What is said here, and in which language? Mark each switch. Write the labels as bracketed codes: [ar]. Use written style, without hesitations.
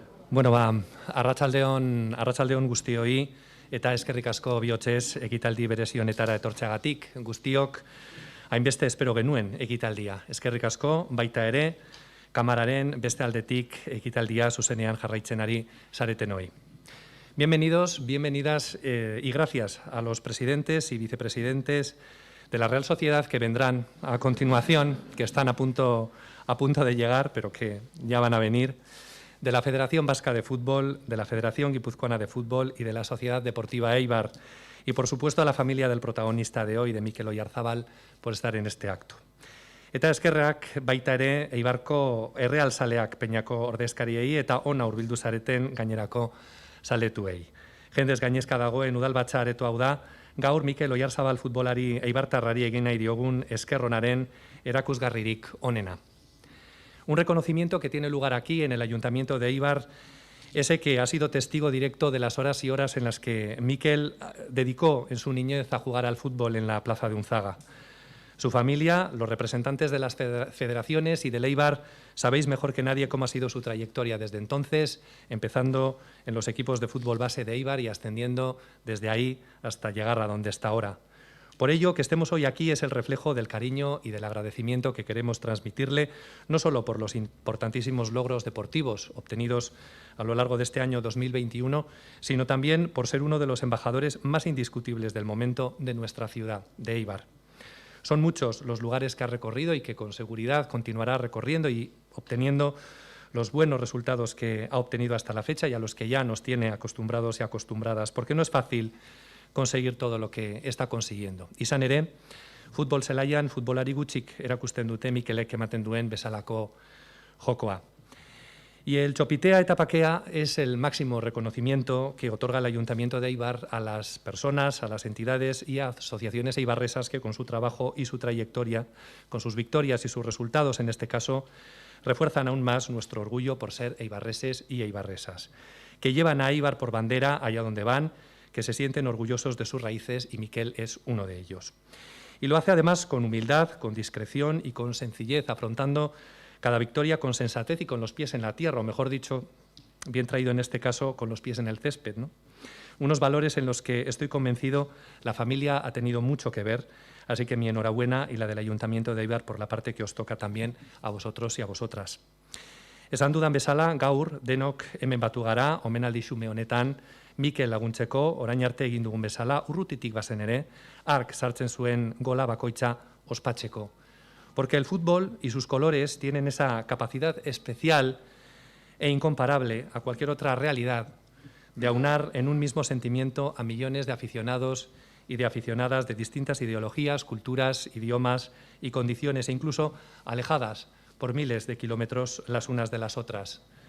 [eu] Bueno, arratsaldeon guztioi eta eskerrik asko bihotzez ekitaldi berezi honetara etortzeagatik. Guztiok hainbeste espero genuen ekitaldia. Eskerrik asko baita ere kamararen beste aldetik ekitaldia zuzenean jarraitzen ari zareten hoy. [es] Bienvenidos, bienvenidas y gracias a los presidentes y vicepresidentes de la Real Sociedad que vendrán a continuación, que están a punto de llegar, pero que ya van a venir, de la Federación Vasca de Fútbol, de la Federación Guipuzcoana de Fútbol y de la Sociedad Deportiva Eibar. Y, por supuesto, a la familia del protagonista de hoy, de Mikel Oyarzabal, por estar en este acto. [eu] Eta eskerrak baita ere Eibarko errealzaleak peinako ordezkariei eta ona hurbildu zareten gainerako zaletuei. Jendez gainezka dagoen udalbatza areto hau da, gaur Mikel Oyarzabal futbolari eibartarrari egin nahi diogun eskerronaren erakusgarririk onena. [es] Un reconocimiento que tiene lugar aquí, en el Ayuntamiento de Eibar, ese que ha sido testigo directo de las horas y horas en las que Mikel dedicó en su niñez a jugar al fútbol en la plaza de Unzaga. Su familia, los representantes de las federaciones y del Eibar, sabéis mejor que nadie cómo ha sido su trayectoria desde entonces, empezando en los equipos de fútbol base de Eibar y ascendiendo desde ahí hasta llegar a donde está ahora. Por ello, que estemos hoy aquí es el reflejo del cariño y del agradecimiento que queremos transmitirle, no solo por los importantísimos logros deportivos obtenidos a lo largo de este año 2021, sino también por ser uno de los embajadores más indiscutibles del momento de nuestra ciudad, de Eibar. Son muchos los lugares que ha recorrido y que con seguridad continuará recorriendo y obteniendo los buenos resultados que ha obtenido hasta la fecha y a los que ya nos tiene acostumbrados y acostumbradas, porque no es fácil conseguir todo lo que está consiguiendo. [eu] Izan ere, futbol zelaian futbolari gutxik erakusten dute Mikelek ematen duen bezalako jokoa. [es] Y el Txopitea eta Pakea es el máximo reconocimiento que otorga el Ayuntamiento de Eibar a las personas, a las entidades y a asociaciones eibarresas que con su trabajo y su trayectoria, con sus victorias y sus resultados en este caso, refuerzan aún más nuestro orgullo por ser eibarreses y eibarresas, que llevan a Eibar por bandera allá donde van, que se sienten orgullosos de sus raíces y Mikel es uno de ellos. Y lo hace además con humildad, con discreción y con sencillez, afrontando cada victoria con sensatez y con los pies en la tierra, o mejor dicho, bien traído en este caso, con los pies en el césped, ¿no? Unos valores en los que estoy convencido la familia ha tenido mucho que ver, así que mi enhorabuena y la del Ayuntamiento de Eibar por la parte que os toca también a vosotros y a vosotras. [eu] Esan dudan bezala, gaur denok hemen batu gara, omenaldi xume honetan, Mikel laguntzeko, orain arte egin dugun bezala, urrutitik bazen ere, ark sartzen zuen gola bakoitza ospatzeko. [es] Porque el fútbol y sus colores tienen esa capacidad especial e incomparable a cualquier otra realidad de aunar en un mismo sentimiento a millones de aficionados y de aficionadas de distintas ideologías, culturas, idiomas y condiciones, e incluso alejadas por miles de kilómetros las unas de las otras.